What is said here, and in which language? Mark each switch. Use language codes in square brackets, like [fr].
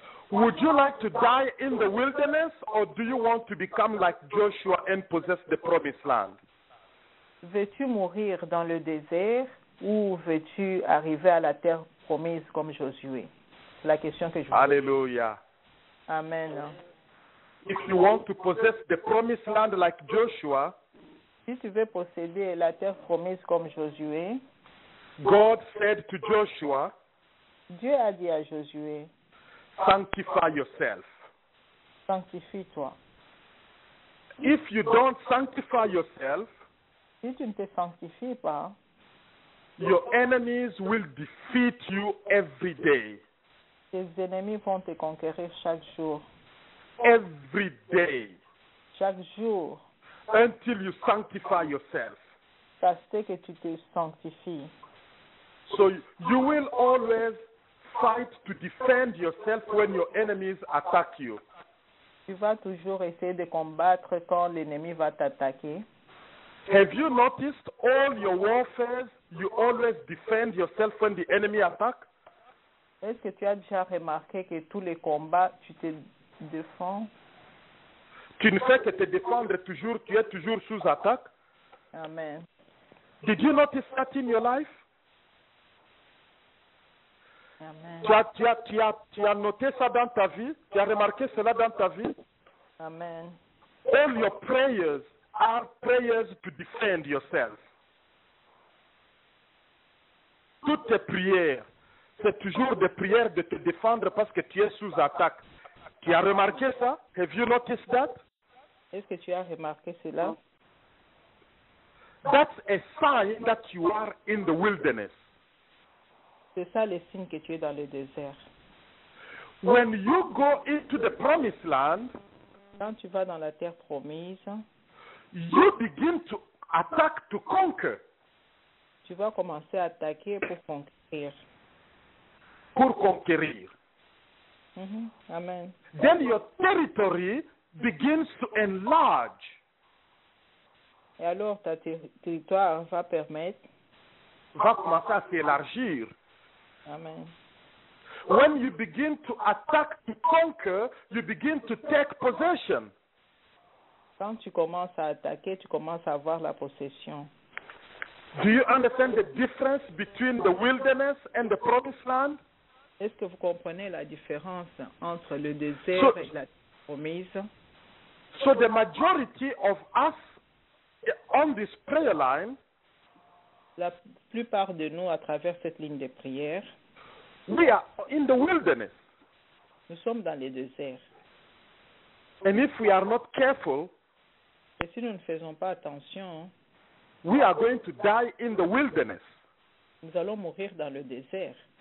[en] Would you like to die in the wilderness, or do you want to become like Joshua and possess the promised land? [fr] Veux-tu mourir dans le désert ou veux-tu arriver à la terre promise comme Josué? C'est la question que je vous pose. Hallelujah. Amen. [en] If you want to possess the promised land like Joshua, [fr] Si tu veux posséder la terre promise comme Josué, [en] God said to Joshua, [fr] Dieu a dit à Josué, [en] sanctify yourself. [fr] sanctifie-toi. [en] If you don't sanctify yourself, [fr] Si tu ne te sanctifies pas, [en] your enemies will defeat you every day. [fr] tes ennemis vont te conquérir chaque jour. [en] Every day. [fr] Chaque jour, [en] Until you sanctify yourself. [fr] parce que tu te sanctifies. [en] So you will always fight to defend yourself when your enemies attack you. [fr] Tu vas toujours essayer de combattre quand l'ennemi va t'attaquer. [en] Have you noticed all your warfares, you always defend yourself when the enemy attacks? [fr] Est-ce que tu as déjà remarqué que tous les combats, tu te défends? Tu ne fais que te défendre toujours, tu es toujours sous attaque. Amen. [en] Did you notice that in your life? Amen. [fr] Tu as noté ça dans ta vie? Tu as remarqué cela dans ta vie? Amen. [en] All your prayers are prayers to defend yourself. [fr] Toutes tes prières, c'est toujours des prières de te défendre parce que tu es sous attaque. Tu as remarqué ça? [en] Have you noticed that? [fr] Est-ce que tu as remarqué cela? [en] That's a sign that you are in the wilderness. [fr] C'est ça le signe que tu es dans le désert. [en] When you go into the promised land, [fr] Quand tu vas dans la terre promise, [en] you begin to attack to conquer. [fr] tu vas commencer à attaquer pour conquérir. Pour conquérir. Amen. [en] Then your territory begins to enlarge. [fr] Et alors, ta territoire va permettre. Va commencer à s'élargir. Amen. [en] When you begin to attack to conquer, you begin to take possession. [fr] Quand tu commences à attaquer, tu commences à avoir la possession. [en] Do you understand the difference between the wilderness and the promised land? [fr] Est-ce que vous comprenez la différence entre le désert et la terre promise? [en] So the majority of us on this prayer line, [fr] La plupart de nous, à travers cette ligne de prière, [en] we are in the wilderness. [fr] nous sommes dans les déserts. [en] And if we are not careful, [fr] Et si nous ne faisons pas attention, [en] we are going to die in the wilderness. [fr] nous allons mourir dans le désert.